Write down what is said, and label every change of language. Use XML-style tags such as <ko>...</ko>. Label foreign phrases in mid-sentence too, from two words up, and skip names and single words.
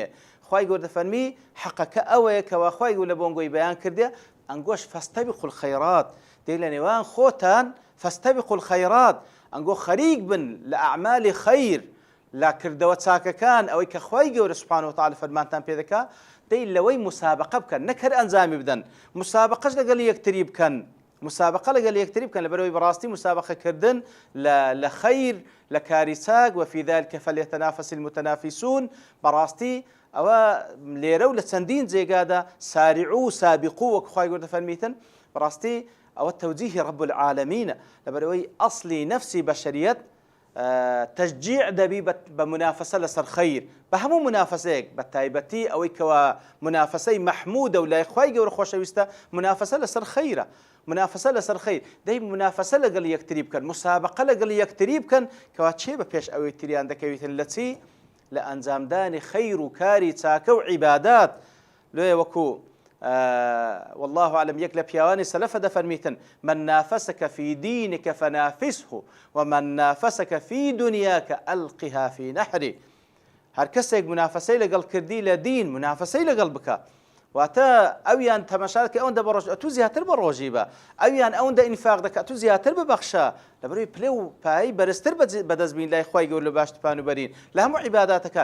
<ckb>خوای گەورە دەفەرمی حەقەکە ئەوەیە کەوا خوای گەورە لە بۆنگۆی بەیان کردێ ئەنگۆش</ckb> <ar>فاستبقوا الخيرات،</ar> <ckb>دەی لە نێوان خۆتان</ckb> <ar>فاستبقوا الخيرات</ar> <ckb>ئەنگۆ خەریک بن لە ئەعمالی خەیر، لە کردەوە چاکەکان ئەوەی کە خوای گەورە</ckb> <ar>سوبحانەهو وتەعالە</ar> <ckb>فەرمانتان پێ دەکات. دەی لەوەی مسابقە بکەن، نەک هەر ئەنجامی بدەن، مسابقەش لەگەڵ یەکتری بکەن، مسابقە لەگەڵ یەکتری بکەن لەبەرەوەی بەڕاستی مسابقەکردن لە خەیر لە کاری چاک</ckb> <ar>وفي ذلك فليتنافس المتنافسون.</ar> <ckb>بەڕاستی ئەوە لێرە و لە چەندین جێگادا</ckb> <ar>سارعوا و سابقوا</ar> <ckb>وەک خوای گەورە دەفەرمیتن. بەڕاستی ئەوە تەوجیهی</ckb> <ar>رب العالمینە،</ar> <ckb>لەبەرەوەی ئەسڵی نەفسی بەشەریەت تشجیع دەبی بە منافەسە لەسەر خەیر، بە هەموو منافەسەیەک، بە تایبەتی ئەوەی کەوا منافەسەی مەحمودە و لای خوای گەورە خۆشەویستە منافەسە لەسەر خەیرە، منافەسە لەسەر خەیر. دەی منافەسە لەگەڵ یەکتری بکەن، مسابقە لەگەڵ یەکتری بکەن کەوا چێ بە پێش ئەوەی تریان دەکەویتن لە چی؟ لە ئەنجامدانی خەیر و کاری چاکە و عیبادات. لێ وەکو</ckb> <ar>والله أعلم</ar> <ckb>یەک لە پیاوانی سەلەفە دەفەرمیتن</ckb> <ar>من نافسك في دينك فنافسه ومن نافسك في دنياك ألقها في نحره.</ar> <ckb>هەر کەسێک منافەسەی لەگەڵ کردی لە دین منافەسەی لەگەڵ بکە، واتە ئەویان تەماشاکە ئەوەندە بە ڕۆژ تو زیاتر بە ڕۆژی بە، ئەویان ئەوەندە ئینفاق دەکات تو زیاتر ببەخشە، لەبەرەوەی پلێ و پایی بەرزتر بەدەستبین لای خوای گەورە لە باشتپان و بەرین لە هەموو عیباداتەکان.</ckb>